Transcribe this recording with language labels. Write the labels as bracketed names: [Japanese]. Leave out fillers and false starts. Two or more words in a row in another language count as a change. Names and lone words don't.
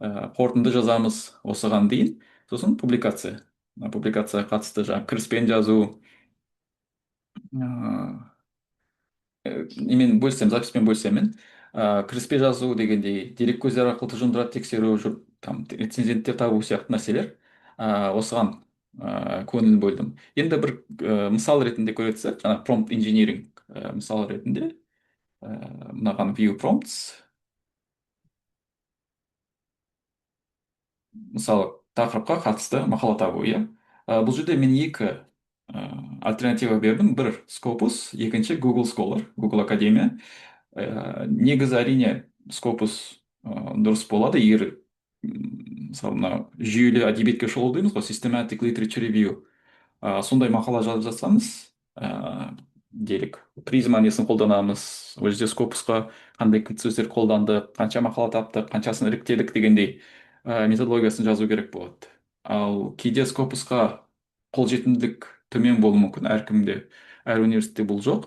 [Kazakh] қорытынды жазамыз осыған дейін. Сосын публикацияға қатысты жаңағы кіріспен жазу, немен бөлсем, записпен бөлсем мен, кіріспе жазу дегендей дереккөздер арқылы тұжырымдарды тексеру, там рецензенттер табу сияқты нәрселер, осыған көңіл бөлдім. Енді бір мысал ретінде көре тұрсақ, жаңағы [English] prompt engineering [Kazakh] мысал ретінде, мынаған [English] view prompts, [Kazakh] мысалы тақырыпқа қатысты мақала табу, иә. Бұл жерде мен екі альтернатива бердім. Бір Scopus, екінші Google Scholar, Google Академия. Негізі әрине Scopus дұрыс болады, егер мысалы мына жүйелі әдебиетке шолу дейміз ғой, [English] systematic literature review, [Kazakh] сондай мақала жазып жатсаңыз, делік призма несін қолданамыз, ол жерде скопусқа қандай кілт сөздер қолданды, қанша мақала таптық, қаншасын іріктедік дегендей методологиясын жазу керек болады. Ал кейде скопусқа қолжетімділік төмен болуы мүмкін, әркімде, әр университетте бұл жоқ.